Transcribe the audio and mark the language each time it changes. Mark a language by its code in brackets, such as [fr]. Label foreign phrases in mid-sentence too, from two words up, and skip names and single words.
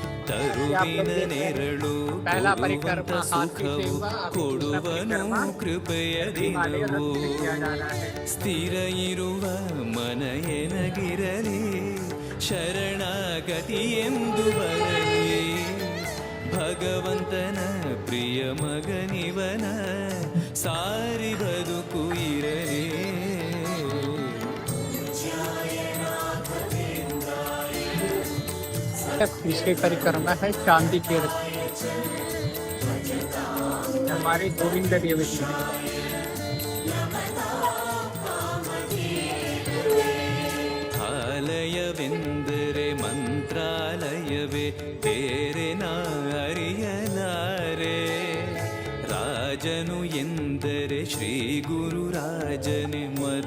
[hi] ये आप लोग [kn] ತರುವಿನ [hi] देख रहे हैं [kn] ನೆರಳು [hi] पहला [kn] ಕೊಡುವಂತ [hi] परिक्रमा हाथी से [kn] ಸುಖವು [hi] हुआ, अभी दूसरा [kn] ಕೊಡುವನು [hi] परिक्रमा [kn] ಕೃಪೆಯ [hi] हिमालय [kn] ದಿನವು [hi] रथ से किया जा रहा है। [kn] ಸ್ಥಿರ ಇರುವ ಮನ ಎನಗಿರಲಿ ಶರಣಾಗತಿ ಎಂದು ಬರಲಿ ಭಗವಂತನ ಪ್ರಿಯ ಮಗನಿವನ ಸಾರಿ ಬದುಕು ಇರಲಿ [hi] तीसरी परिक्रमा है चांदी के रथ, हमारे गोविंद देव जी हैं। [kn] ಆಲಯವೆಂದರೆ ಮಂತ್ರಾಲಯವೇ ಬೇರೆ ನಾ ಅರಿಯಲಾರೆ ರಾಜನು ಎಂದರೆ ಶ್ರೀ ಗುರು ರಾಜನೇ